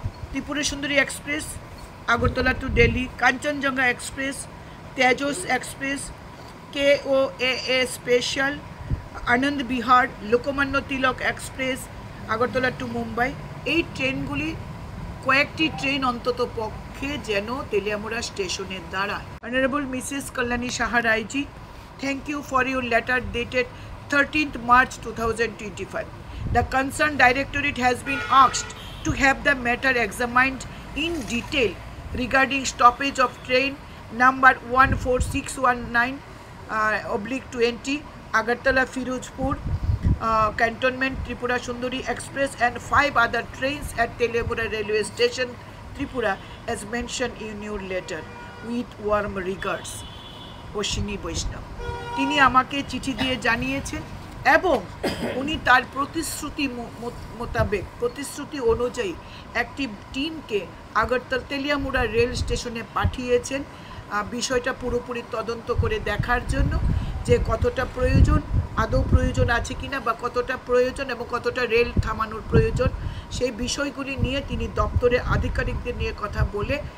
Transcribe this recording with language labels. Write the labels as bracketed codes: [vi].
[bn] Tripura Sundari express Agartala two Delhi, Kanchenjunga express, Tejas express, KOAA special, আনন্দ Bihar, Lokmanya Tilak express Agartala two Mumbai, এই ট্রেনগুলি কয়েকটি ট্রেন অন্তত পক্ষে যেন তেলিয়ামুড়া স্টেশনে দাঁড়ায়। [en] Honourable Mrs Kalyani Saha Roy ji, thank you for your letter dated 13th March 2025. The concerned directorate has been asked to have the matter examined in detail regarding stoppage of train number 14619/20 Agartala Firozpur Cantonment Tripura Sundari Express and 5 other trains at Telemura Railway Station Tripura as mentioned in your letter. With warm regards, Ashwini Vaishnaw. [bn] তিনি আমাকে চিঠি দিয়ে জানিয়েছেন এবং উনি তার প্রতিশ্রুতি মোতাবেক, প্রতিশ্রুতি অনুযায়ী একটি টিমকে আগরতলা তেলিয়ামুড়া রেল স্টেশনে পাঠিয়েছেন বিষয়টা পুরোপুরি তদন্ত করে দেখার জন্য যে কতটা প্রয়োজন, আদৌ প্রয়োজন আছে কিনা, বা কতটা প্রয়োজন এবং কতটা রেল থামানোর প্রয়োজন, সেই বিষয়গুলি নিয়ে তিনি দপ্তরের আধিকারিকদের নিয়ে কথা বলে